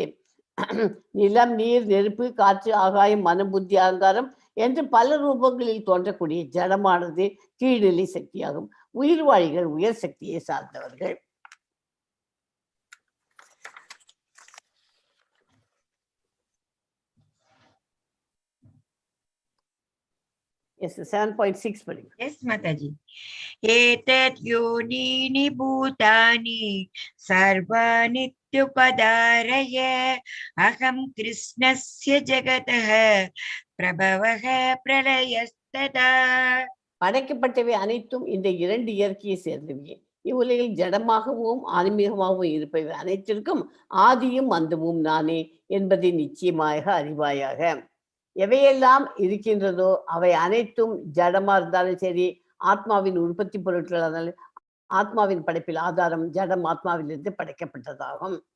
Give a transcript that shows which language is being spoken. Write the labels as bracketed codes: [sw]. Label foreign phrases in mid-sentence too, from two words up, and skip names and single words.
[ta] நிலம், நீர், நெருப்பு, காற்று, ஆகாயம், மனம், புத்தி, அகங்காரம் என்று பல ரூபங்களில் தோன்றக்கூடிய ஜடமானது கீழ்நிலை சக்தியாகும். உயிர்வாழிகள் உயர் சக்தியை சார்ந்தவர்கள். Yes, 7.6 படிங்க. [en] Yes, Mataji. [sa] एतद् योनीनि भूतानि सर्वाणीत्युपधारय अहं कृष्णस्य जगतः प्रभवः प्रलयस्तथा. [ta] படைக்கப்பட்டவை அனைத்தும் இந்த 2 இயற்கையை சேர்ந்தவை. இவ்வுலகில் ஜடமாகவும் ஆன்மீகமாகவும் இருப்பவை அனைத்திற்கும் ஆதியும் அந்தமும் நானே என்பதை நிச்சயமாக அறிவாயாக. எவையெல்லாம் இருக்கின்றதோ அவை அனைத்தும் ஜடமா இருந்தாலும் சரி, ஆத்மாவின் உற்பத்தி பொருட்கள் இருந்தாலும், ஆத்மாவின் படைப்பில் ஆதாரம் ஜடம் ஆத்மாவிலிருந்து படைக்கப்பட்டதாகும்.